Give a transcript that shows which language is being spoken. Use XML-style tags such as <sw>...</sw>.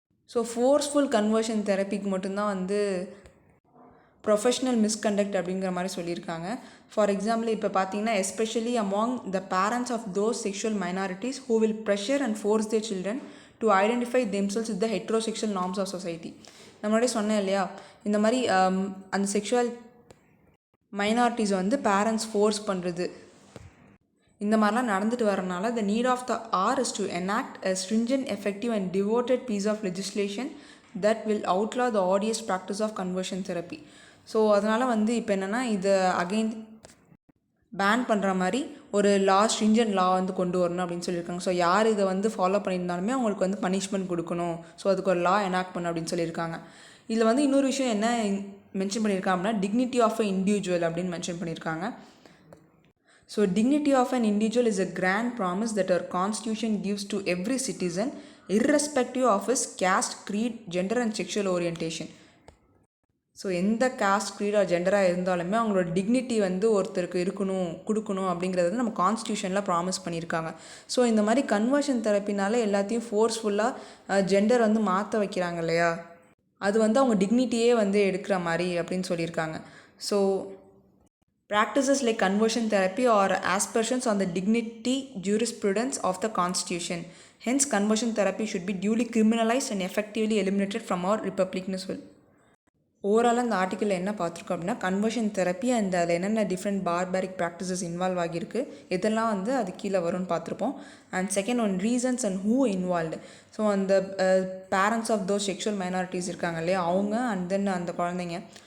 <ta>So forceful conversion தெரப்பிக்கு மட்டும்தான் வந்து professional misconduct அப்படிங்கிற மாதிரி சொல்லியிருக்காங்க.</ta> <en>for example</en> <ta>இப்போ பார்த்தீங்கன்னா,</ta> <en>Especially among the parents of those sexual minorities who will pressure and force their children to identify themselves with the heterosexual norms of society.</en> <ta>நம்மளோடய சொன்னேன் இல்லையா, இந்த மாதிரி அந்த செக்ஷுவல் மைனாரிட்டிஸை வந்து பேரண்ட்ஸ் ஃபோர்ஸ் பண்ணுறது, இந்த மாதிரிலாம் நடந்துட்டு வரனால</ta> <en>the need of the hour is to enact a stringent, effective and devoted piece of legislation that will outlaw the odious practice of conversion therapy.</en> <ta>So அதனால் வந்து இப்போ என்னென்னா இதை அகெயின் பேன் பண்ணுற மாதிரி ஒரு ஸ்ட்ரிஞ்சன்ட் லா வந்து கொண்டு வரணும் அப்படின்னு சொல்லியிருக்காங்க. ஸோ யார் இதை வந்து ஃபாலோ பண்ணியிருந்தாலுமே அவங்களுக்கு வந்து பனிஷ்மெண்ட் கொடுக்கணும். ஸோ அதுக்கு ஒரு லா எனாக்ட் பண்ணணும் அப்படின்னு சொல்லியிருக்காங்க. இதில் வந்து இன்னொரு விஷயம் என்ன மென்ஷன் பண்ணியிருக்காங்க அப்படின்னா டிக்னிட்டி ஆஃப் அ இண்டிவிஜுவல் அப்படின்னு மென்ஷன் பண்ணியிருக்காங்க.</ta> <en>So dignity of an individual is a grand promise that our constitution gives to every citizen irrespective of his caste, creed, gender and sexual orientation.</en> <ta>So எந்த cost greet R ஜெண்டராக இருந்தாலுமே அவங்களோட dignity வந்து ஒருத்தருக்கு கொடுக்கணும் அப்படிங்கிறது வந்து நம்ம கான்ஸ்டியூஷனில் ப்ராமிஸ் பண்ணியிருக்காங்க. ஸோ இந்த மாதிரி கன்வர்ஷன் தெரப்பினால எல்லாத்தையும் ஃபோர்ஸ்ஃபுல்லாக ஜெண்டர் வந்து மாற்ற வைக்கிறாங்க இல்லையா, அது வந்து அவங்க டிக்னிட்டியே வந்து எடுக்கிற மாதிரி அப்படின்னு சொல்லியிருக்காங்க.</ta> <en>So practices like conversion therapy are aspersions on the dignity jurisprudence of the constitution. Hence conversion therapy should be duly criminalized and effectively eliminated from our republic.</en> <ta>ஓவராலாக இந்த ஆர்டிக்கிளில் என்ன பார்த்துருக்கோம் அப்படின்னா கன்வர்ஷன் தெரப்பி அண்ட் அதில் என்னென்ன டிஃப்ரெண்ட் பார்பரிக் ப்ராக்டிசஸ் இன்வால்வ் ஆகியிருக்கு, இதெல்லாம் வந்து அது கீழே வரும்னு பார்த்துருப்போம். And second one reasons and who involved. So அந்த parents of those sexual minorities இருக்காங்க இல்லையா அவங்க, அண்ட் தென் அந்த குழந்தைங்க.</ta>